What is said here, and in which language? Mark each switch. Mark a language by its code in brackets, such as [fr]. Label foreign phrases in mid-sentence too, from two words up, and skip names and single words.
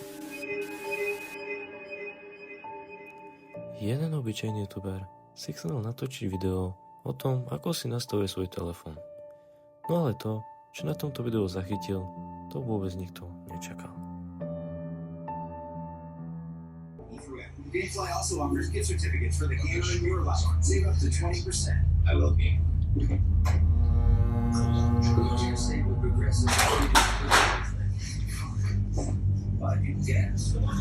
[sk] Jeden obyčajný youtuber si chcel natočiť video o tom, ako si nastavuje svoj telefón. No ale to, čo na tomto videu zachytil, to vôbec nikto nečakal. [en] Gamefly also offers gift certificates for the gamer in your life. Save up to 20%. I love game. Save with Progressive. But you guess.